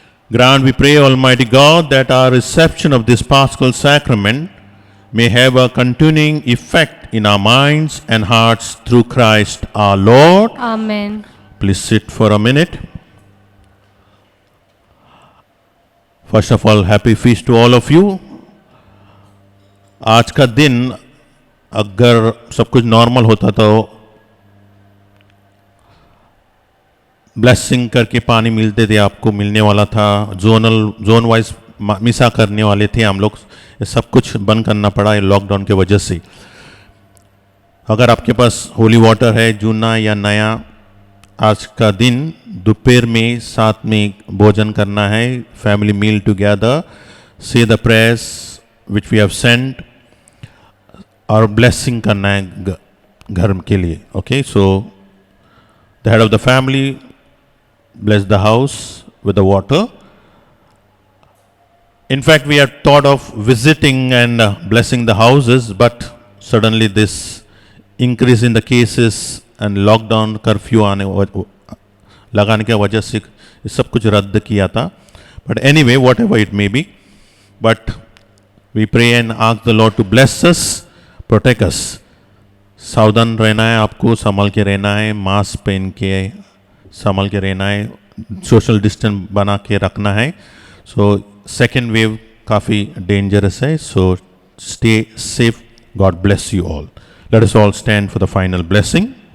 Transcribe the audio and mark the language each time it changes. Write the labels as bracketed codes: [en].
[en] Grant, we pray, Almighty God, that our reception of this Paschal Sacrament may have a continuing effect in our minds and hearts through Christ our Lord. Amen. Please sit for a minute. First of all, happy feast to all of you. [hi] आज का दिन अगर सब कुछ normal होता तो blessing करके पानी मिलते थे, आपको मिलने वाला था, जोन वाइज मिसा करने वाले थे हम लोग, ये सब कुछ बंद करना पड़ा है लॉकडाउन के वजह से। अगर आपके पास होली वाटर है जूना या नया, आज का दिन दोपहर में साथ में भोजन करना है, [en] family meal together, से the prayers which we have sent [hi] और ब्लेसिंग करना है घर के लिए। [en] Okay, so the head of the family bless the house with the water. In fact, we had thought of visiting and blessing the houses, but suddenly this increase in the cases and lockdown curfew [hi] लगाने की वजह से ये सब कुछ रद्द किया था। [en] But anyway, whatever it may be, but we pray and ask the Lord to bless us, protect us. [hi] सावधान रहना है, आपको संभल के रहना है, मास्क पहन के संभल के रहना है, सोशल डिस्टेंस बना के रखना है। [en] So second wave काफ़ी dangerous है, so stay safe. God bless you all. Let us all stand for the final blessing.